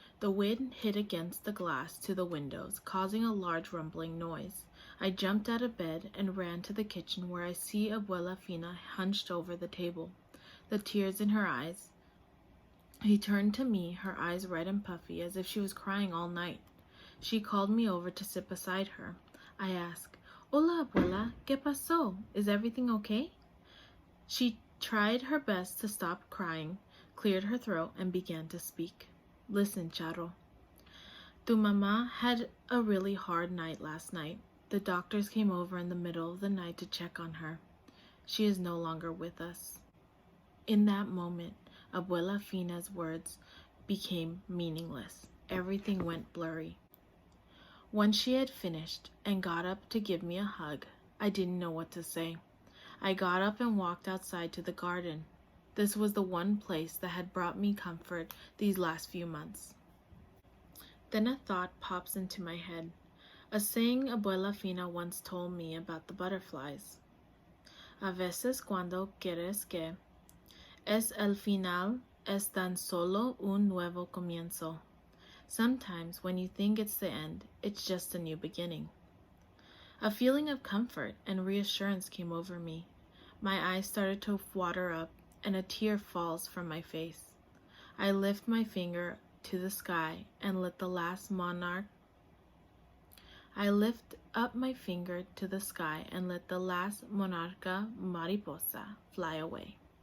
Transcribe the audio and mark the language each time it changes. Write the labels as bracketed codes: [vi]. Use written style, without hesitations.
[en] The wind hit against the glass to the windows, causing a large rumbling noise. I jumped out of bed and ran to the kitchen where I see Abuela Fina hunched over the table, the tears in her eyes. She turned to me, her eyes red and puffy, as if she was crying all night. She called me over to sit beside her. I asked, [es] Hola, Abuela, ¿qué pasó? [en] Is everything okay? She tried her best to stop crying, cleared her throat, and began to speak. Listen, Charo. [es] Tu mamá [en] had a really hard night last night. The doctors came over in the middle of the night to check on her. She is no longer with us. In that moment, Abuela Fina's words became meaningless. Everything went blurry. When she had finished and got up to give me a hug, I didn't know what to say. I got up and walked outside to the garden. This was the one place that had brought me comfort these last few months. Then a thought pops into my head, a saying Abuela Fina once told me about the butterflies. [es] A veces cuando quieres que es el final es tan solo un nuevo comienzo. [en] Sometimes when you think it's the end, it's just a new beginning. A feeling of comfort and reassurance came over me. My eyes started to water up and a tear falls from my face. I lift my finger to the sky and let the last monarch I lift up my finger to the sky and let the last [es] monarca mariposa [en] fly away.